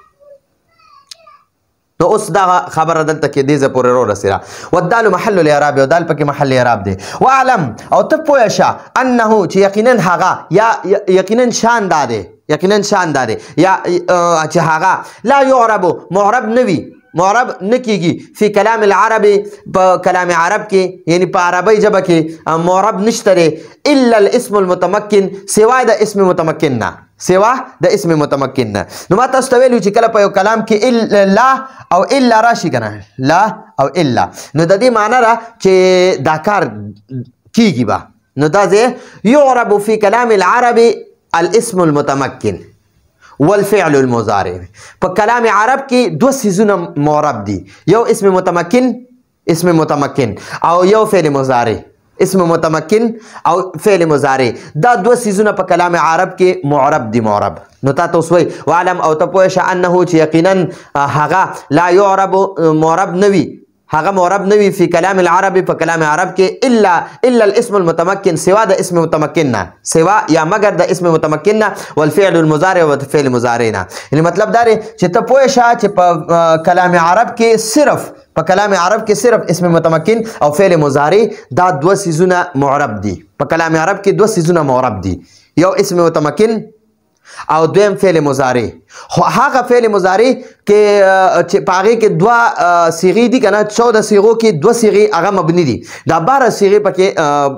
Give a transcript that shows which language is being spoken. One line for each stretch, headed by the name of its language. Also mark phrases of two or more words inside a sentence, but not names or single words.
Pashto: نو اوس دا خبره دلته کې دې ځای پورې راورسېده
Arabic: والدال محل الاعراب
Pashto: او دال پکې محل اعراب دی واعلم او ته پوه شه انه چې یقینا هغه یا یقینا شان دا دی یا چې هغه
Arabic: لا یعرب
Pashto: معرب نه وي معرب نه کیږي
Arabic: فی کلام العربی
Pashto: په کلام عرب کې یعنی په عربی ژبه کې معرب نشته دی
Arabic: الا الاسم المتمکن
Pashto: سوا د اسم متمکن نه نو ما تاسو ته ویلو چې کله په یو کلام کې لا او الا راشي که نه لا او الا نو د دې معنی ده چې دا کار کیږي به نو دا ځای
Arabic: یعرب فی کلام العربی الاسم المتمکن والفعل المضارع
Pashto: په کلام عرب کې دوه څیزونه معرب دي یو اسم متمکن او یو فعل مضارع اسم متمکن او فعل مضارع دا دوه څیزونه په کلام عرب کې معرب دي نو تا اوس وایي وعلم او ته پوه شه انه چې یقینا هغه
Arabic: لا یعرب
Pashto: معرب نه وي هغه معرب نه وي
Arabic: فی کلام العربی
Pashto: په کلام عرب کې
Arabic: الا الاسم المتمکن
Pashto: سوا د اسم متمکن نه سوا یا مگر د اسم متمکن نه
Arabic: والفعل المضارع
Pashto: او فعل مضارع نه یعنی مطلب دا دی چې ته پوه شه چې په کلام عرب کې صرف اسم متمکن او فعل مضارع دا دوه څیزونه معرب دي په کلام عرب کې دوه څیزونه معرب دي یو اسم متمکن او دویم فعل مضارع خو هغه فعل مضارع کې چې په هغې کې دوه صیغې دي که نه 14 صیغو کې دوه صیغې هغه مبني دي دا 12 صیغې پکې